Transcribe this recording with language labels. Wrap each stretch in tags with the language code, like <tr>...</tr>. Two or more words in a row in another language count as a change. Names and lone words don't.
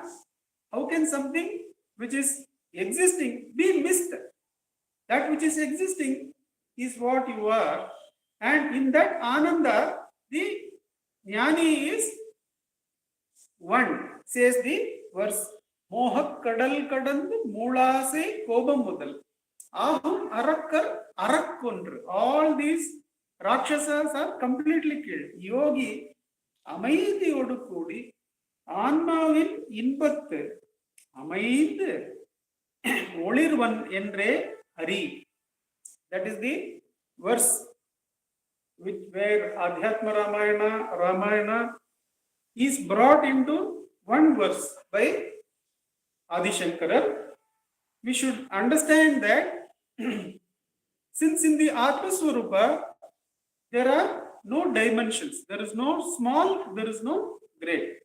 <en>How can something which is existing be missed? That which is existing is what you are. And in that Ananda, the Jnani is one, says the verse.</en> <ta>மோகக் கடல் கடந்து மூலசே கோபம் முதல். அகம் அரக்கர் அறக்கொன்று.</ta> <en>All these Rakshasas are completely killed.</en> <ta>Yogi அமைதியோடு கூடி ஆன்மாவின் இன்பத்து அமைந்து ஒளிர்வன் என்றே ஹரி.</ta> <en>That is the verse where Adhyatma Ramayana is brought into one verse by Adi Shankara. We should understand that since in the</en> <sa>Atma Swarupa</sa> <en>there are no dimensions, there is no small, there is no great.</en>